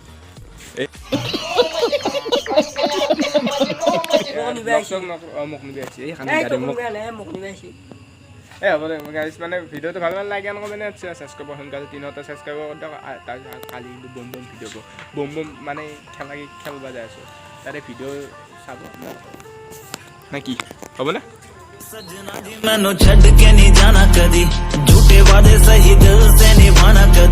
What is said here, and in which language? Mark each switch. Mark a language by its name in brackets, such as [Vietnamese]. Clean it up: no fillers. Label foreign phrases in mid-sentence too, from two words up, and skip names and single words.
[Assamese] মোক নিবি আছে এই খানি গাড়ী মোক হ'ব দে গাইজ মানে ভিডিঅ'টো ভাল ভাল লাগে এনেকৈ মানে ছাবস্ক্ৰাইব সোনকালে 300 ছাবস্ক্ৰাইব কৰি দিয়ক তাৰপিছত কালি কিন্তু বম ভিডিঅ' বম মানে খেলবা যাই আছোঁ তাতে ভিডিঅ' চাব নে কি হ'বনে [Punjabi] ਸਜਣਾ ਜੀ ਮੈਨੂੰ ਛੱਡ ਕੇ ਨਹੀਂ ਜਾਣਾ ਕਦੀ ਝੂਠੇ ਵਾਦੇ ਸਹੀ ਦਿਲ ਸੇ ਨਿਭਾਣਾ ਕਦੀ